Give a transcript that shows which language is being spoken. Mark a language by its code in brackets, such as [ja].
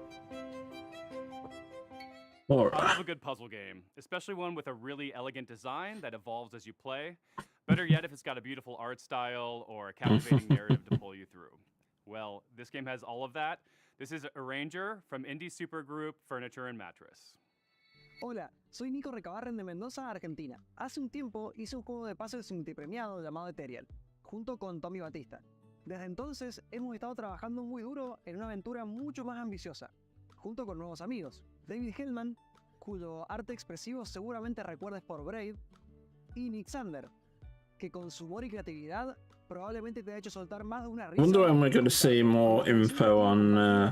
[en] I love a good puzzle game, especially one with a really elegant design that evolves as you play. Better yet if it's got a beautiful art style or a captivating narrative to pull you through. Well, this game has all of that. This is Arranger from indie supergroup Furniture and Mattress. [es] Hola, soy Nico Recabarren de Mendoza, Argentina. Hace un tiempo hice un juego de puzzles multipremiado llamado Ethereal, junto con Tommy Batista. Desde entonces hemos estado trabajando muy duro en una aventura mucho más ambiciosa, junto con nuevos amigos, David Hellman, cuyo arte expresivo seguramente recuerdes por Brave, y Nick Sander, que con su humor y creatividad probablemente te ha hecho soltar más de una [en] I [es] risa. [en] wonder when we're going to see more info on